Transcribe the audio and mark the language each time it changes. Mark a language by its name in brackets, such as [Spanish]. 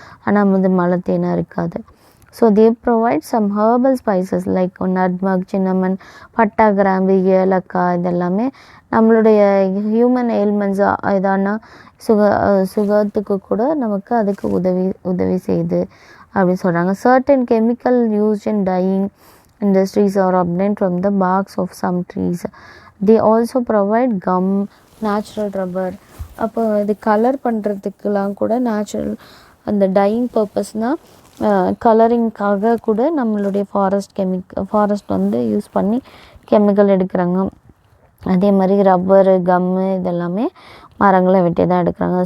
[Tamil] ஆனால் வந்து மலை தேனாக இருக்காது. [English] so they provide some herbal spices like nutmeg, cinnamon, [Tamil] பட்டா, கிராம்பு, ஏலக்காய், இதெல்லாமே நம்மளுடைய ஹியூமன் எயில்மெண்ட்ஸ் எதானா சுகத்துக்கு கூட நமக்கு அதுக்கு உதவி செய்யுது அப்படின்னு சொல்கிறாங்க. [English] Certain chemical used in dyeing industries are obtained from the barks of some trees. They also provide gum, natural rubber. [Tamil] அப்போ இது கலர் பண்ணுறதுக்கெலாம் கூட நேச்சுரல் அந்த டையிங் பர்பஸ்னால் கலரிங்காக கூட நம்மளுடைய ஃபாரஸ்ட் வந்து யூஸ் பண்ணி கெமிக்கல் எடுக்கிறாங்க. அதே மாதிரி ரப்பரு, கம்மு இதெல்லாமே மரங்களை வெட்டி தான் எடுக்கிறாங்க.